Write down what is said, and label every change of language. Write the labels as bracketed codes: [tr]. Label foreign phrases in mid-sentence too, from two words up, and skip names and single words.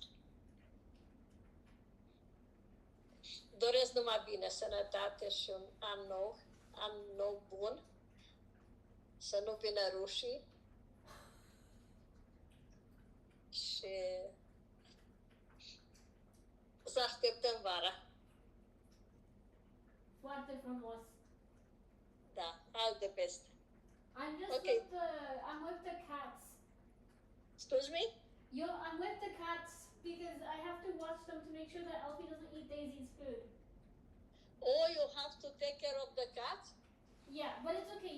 [ro] Doresc numai bine, sănătate și un an nou bun, să nu vină rușii și să așteptăm vara. Foarte frumos. Da, [en] all the best. I'm just Okay. I'm with the cats. Excuse me? I'm with the cats because I have to watch them to make sure that Elfie doesn't eat Daisy's food. Oh, you have to take care of the cats? Yeah, but it's okay.